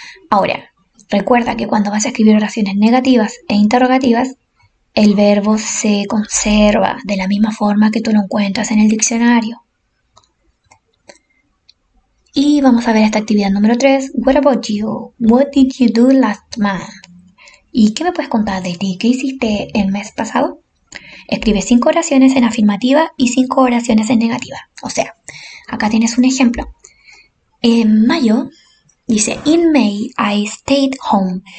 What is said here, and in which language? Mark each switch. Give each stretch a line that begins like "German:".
Spanish: Ahora, recuerda que cuando vas a escribir oraciones negativas e interrogativas, el verbo se conserva de la misma forma que tú lo encuentras en el diccionario. Y vamos a ver esta actividad número 3.
English: What about you? What did you do last month?
Spanish: ¿Y qué me puedes contar de ti? ¿Qué hiciste el mes pasado? Escribe 5 oraciones en afirmativa y 5 oraciones en negativa. O sea, acá tienes un ejemplo. En mayo, dice,
English: in May I stayed home.